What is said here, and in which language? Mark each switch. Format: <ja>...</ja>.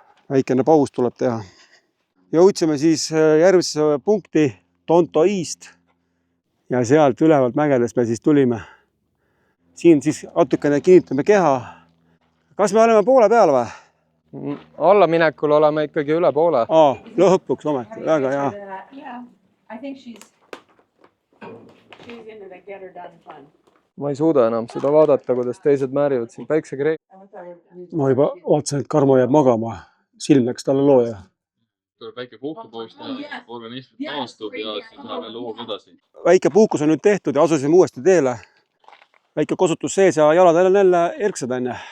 <et>Väikene paus tuleb teha. Jõudsime siis järgmisse punkti Tonto East ja sealt ülevalt mägedes me siis tulime. Siin siis natukene kinnitame keha. Kas me oleme poole peal või? Allaminekul oleme ikkagi üle poole. Lõpuks ometi, väga hea.</et> <en>Yeah, I think she's into the get her done fun.</en> <et>Ma ei suuda enam seda vaadata, kuidas teised määrivad siin päiksekreemi. Ma juba vaatasin, et Karmo jääb magama. Silm läks talle looja. Tuleb väike puhkepaus teha, organism taastub ja siis läheb jälle hooga edasi. Väike puhkus on nüüd tehtud ja asusime uuesti teele. Väike kosutus sees ja jalad jälle erksad on.</et>